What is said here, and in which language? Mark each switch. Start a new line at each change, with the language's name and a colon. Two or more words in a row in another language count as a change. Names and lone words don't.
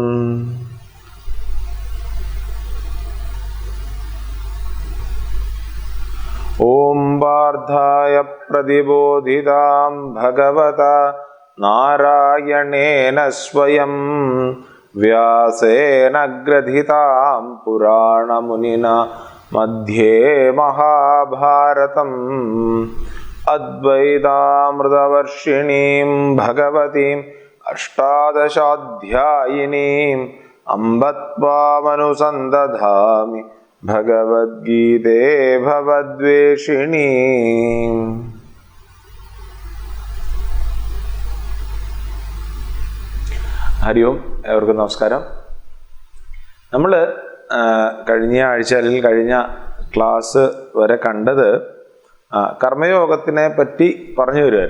Sanskrit: ओम वार्धाय प्रतिबोधितां भगवता नारायणेन स्वयं व्यासेन ग्रथितां पुराणमुनिना मध्ये महाभारतम् अद्वैतामृतवर्षिणीं भगवतीम् अष्टादशाध्यायिनीम् अम्ब त्वामनुसन्दधामि ഭഗവദ്ഗീതേ ഭവദ്വേഷിണീ।
Malayalam: ഹരി ഓം, ഏവർക്കും നമസ്കാരം. നമ്മൾ കഴിഞ്ഞ ആഴ്ച അല്ലെങ്കിൽ കഴിഞ്ഞ ക്ലാസ് വരെ കണ്ടത് കർമ്മയോഗത്തിനെ പറ്റി പറഞ്ഞു വരുമായിരുന്നു.